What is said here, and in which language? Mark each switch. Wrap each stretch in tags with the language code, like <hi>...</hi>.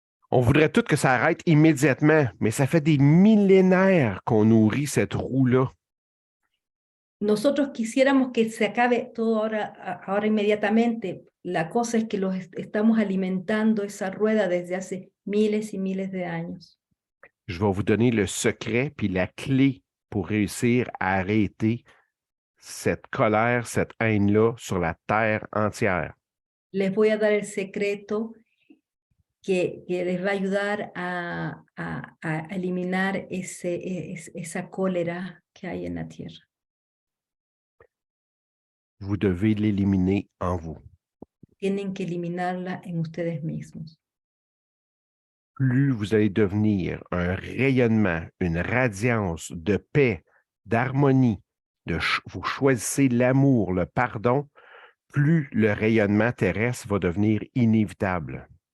<fr>On voudrait tout que ça arrête immédiatement, mais ça fait des millénaires qu'on nourrit cette roue-là.</fr> <es>Nosotros quisiéramos que se acabe todo ahora inmediatamente. La cosa es que estamos alimentando esa rueda desde hace miles y miles de años.</es> <fr>Je vais vous donner le secret puis la clé pour réussir à arrêter cette colère, cette haine-là sur la terre entière.</fr> <es>Les voy a dar el secreto que les va a ayudar a eliminar esa cólera que hay en la tierra.</es> <fr>Vous devez l'éliminer en vous.</fr> <es>Tienen que eliminarla en ustedes mismos.</es> <fr>Plus vous allez devenir un rayonnement, une radiance de paix, d'harmonie, vous choisissez l'amour, le pardon, plus le rayonnement terrestre va devenir inévitable.</fr>